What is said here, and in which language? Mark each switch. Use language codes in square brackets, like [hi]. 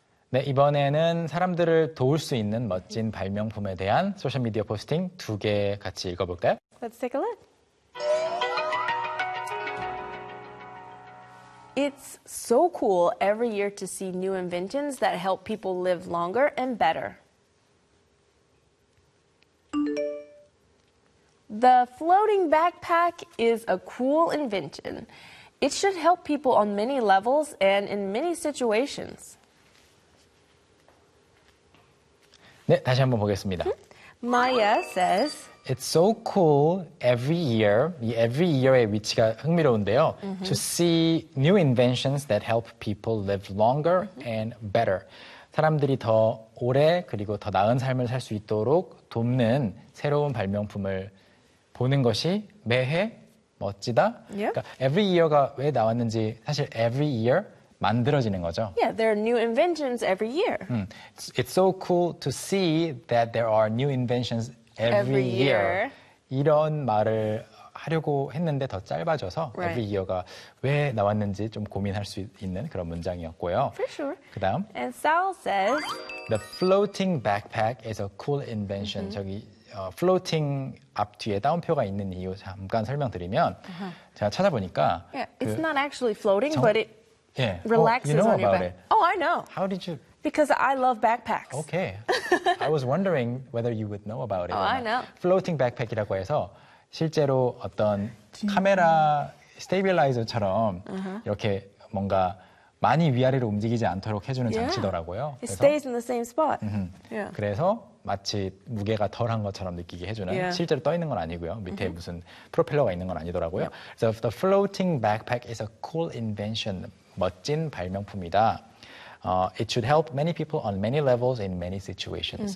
[ko] 네, 이번에는 사람들을 도울 수 있는 멋진 발명품에 대한 소셜미디어 포스팅 두개 같이 읽어볼까요? [en] Let's take a look. It's so cool every year to see new inventions that help people live longer and better. The floating backpack is a cool invention. It should help people on many levels and in many situations. [ko] 네, 다시 한번 보겠습니다. [en] Maya says, It's so cool every year. 이 every year의 [ko] 위치가 흥미로운데요. [en] Mm-hmm. To see new inventions that help people live longer and better. [ko] 사람들이 더 오래 그리고 더 나은 삶을 살 수 있도록 돕는 새로운 발명품을 보는 것이 매해 멋지다. Yep. 그러니까 every year가 왜 나왔는지 사실 every year 만들어지는 거죠. [en] Yeah, there are new inventions every year. It's so cool to see that there are new inventions every year. [ko] 이런 말을 하려고 했는데 더 짧아져서 [en] right. [ko] every year가 왜 나왔는지 좀 고민할 수 있는 그런 문장이었고요. [en] For sure. [ko] 그다음 [en] And Sal says The floating backpack is a cool invention. [ko] Mm-hmm. 저기 floating 앞 뒤에 따옴표가 있는 이유 잠깐 설명드리면 uh-huh. 제가 찾아보니까 [en] yeah, It's not actually floating, but it Yeah. Relaxes oh, you know on about your back. It. Oh, I know. How did you? Because I love backpacks. Okay. I was wondering whether you would know about it. Oh, I know. [ko] Floating backpack이라고 해서 실제로 어떤 카메라 스테빌라이저처럼 uh-huh. 이렇게 뭔가 많이 위아래로 움직이지 않도록 해주는 [en] yeah. [ko] 장치더라고요. [en] It 그래서, stays in the same spot. Mm-hmm. Yeah. [ko] 그래서 마치 무게가 덜한 것처럼 느끼게 해주는 [en] yeah. [ko] 실제로 떠 있는 건 아니고요. 밑에 mm-hmm. 무슨 프로펠러가 있는 건 아니더라고요. [en] Yeah. So the floating backpack is a cool invention. [ko] 멋진 발명품이다. [en] It should help many people on many levels in many situations.